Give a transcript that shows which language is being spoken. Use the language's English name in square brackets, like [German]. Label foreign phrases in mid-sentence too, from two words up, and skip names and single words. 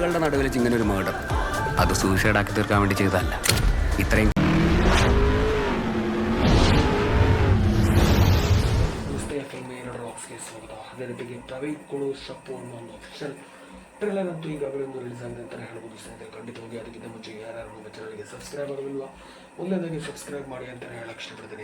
[Malayalam] നടുവിൽ ഇങ്ങനെ ഒരു മർഡർ. അത് സൂസൈഡ് ആക്കി തീർക്കാൻ വേണ്ടി ചെയ്തതല്ല. ഇത്രയും [Kannada] ಅದೇ ರೀತಿಗೆ ಪ್ರವೀಣ್ ಶಪ್ಪು ಅನ್ನೋ ಒಂದು [English] official trailer [Kannada] ಅಂತೂ ಈಗಾಗಲೇ ಒಂದು ರಿಲೀಸ್ ಆಗಿದೆ ಅಂತಲೇ ಹೇಳ್ಬೋದು ಸ್ನೇಹಿತರೆ. ಖಂಡಿತವಾಗಿ ಅದಕ್ಕಿಂತ ಮುಂಚೆ ಯಾರ್ಯಾರು ನಮ್ಮ ಚಾನಲ್ಗೆ ಸಬ್ಸ್ಕ್ರೈಬ್ ಆಗೋದಿಲ್ವಾ ಮೊದಲನೇದಾಗಿ ಸಬ್ಸ್ಕ್ರೈಬ್ ಮಾಡಿ ಅಂತಲೇ ಹೇಳಕ್ಕೆ ಇಷ್ಟಪಡ್ತೀನಿ.